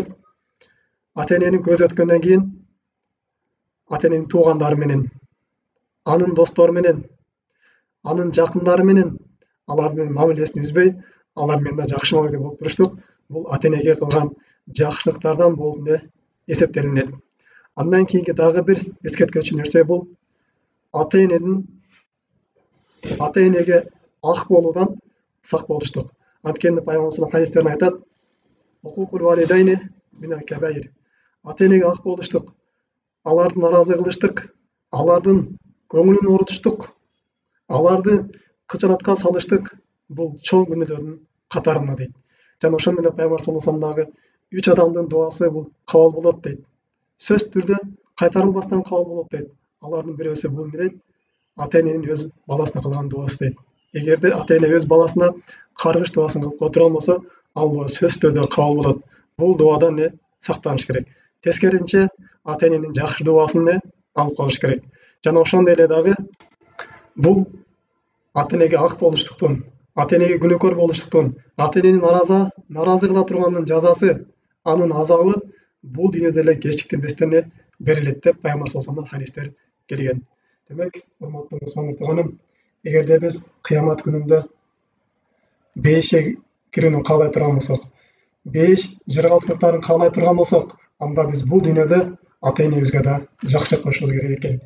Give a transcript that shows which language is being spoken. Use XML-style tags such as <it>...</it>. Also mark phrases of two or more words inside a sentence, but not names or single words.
<ky>Ата-эненин көзү өткөндөн кийин ата-эненин туугандары менен, анын достору менен, анын жакындары менен алардын мамилесин үзбөй, алар менен да жакшы мамиле болуп туруштук. Бул ата-энеге кылган жакшылыктардан болуп эсептелинет. Андан кийинки дагы бир эскерткүчү нерсе бул ата-энеге ак болуудан сак болуштук. Анткени Пайгамбар</ky> <ar>صلى الله عليه وسلم</ar> <ky>хадистеринде айтат:</ky> <ar>"عقوق الوالدين من الكبائر."</ar> <ky>Ата-энеге ак болуштук, аларды наразы кылыштык, алардын көңүлүн оорутуштук, аларды кычанатка салыштык, бул чоң күнөөлөрдүн катарында дейт. Жана ошондой эле Пайгамбар</ky> <ar>صلى الله عليه وسلم</ar> <ky>дагы 3 адамдын дуасы бул кабыл болот дейт. Сөзсүз түрдө кайтарылбастан кабыл болот дейт. Алардын бирөөсү бул дейт, ата-эненин өз баласына кылган дуасы дейт. Эгерде ата-эне өз баласына каргыш дуасын кылып отурган болсо, ал дуа сөзсүз түрдө кабыл болот. Бул дуадан сактаныш керек. Тескерисинче, ата-эненин жакшы дуасын алып калыш керек. Жана ошондой эле дагы бул ата-энеге ак болуштуктун, ата-энеге күнөөкөр болуштуктун, ата-энени наразы кыла тургандын жазасы, анын азабы бул дүйнөдө эле кечиктирбестен берилет деп Пайгамбар</ky> <ar>صلى الله عليه وسلم</ar> <ky>хадистер келген. Демек, урматтуу мусулман туганым, эгерде биз кыямат күнүндө бейишке кирүүнү каалай турган болсок, бейиш жыргалчылыктарын каалай турган болсок, анда биз бул дүйнөдө ата-энебизге да жакшылык кылышыбыз керек экен.</ky>